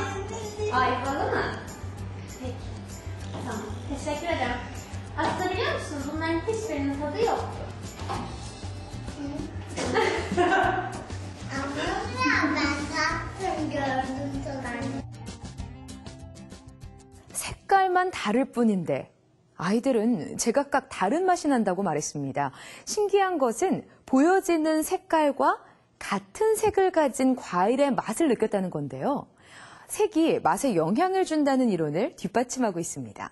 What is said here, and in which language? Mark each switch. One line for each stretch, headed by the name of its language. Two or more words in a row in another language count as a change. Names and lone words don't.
Turkish: Ayvalı mı? Peki. Tamam. Teşekkür ederim. Aslında biliyor musun bunların hiçbirinin tadı yoktu. Ama ya ben zaten gördüm tadını.
Korean: 색깔만 다를 뿐인데 아이들은 제각각 다른 맛이 난다고 말했습니다. 신기한 것은 보여지는 색깔과 같은 색을 가진 과일의 맛을 느꼈다는 건데요. 색이 맛에 영향을 준다는 이론을 뒷받침하고 있습니다.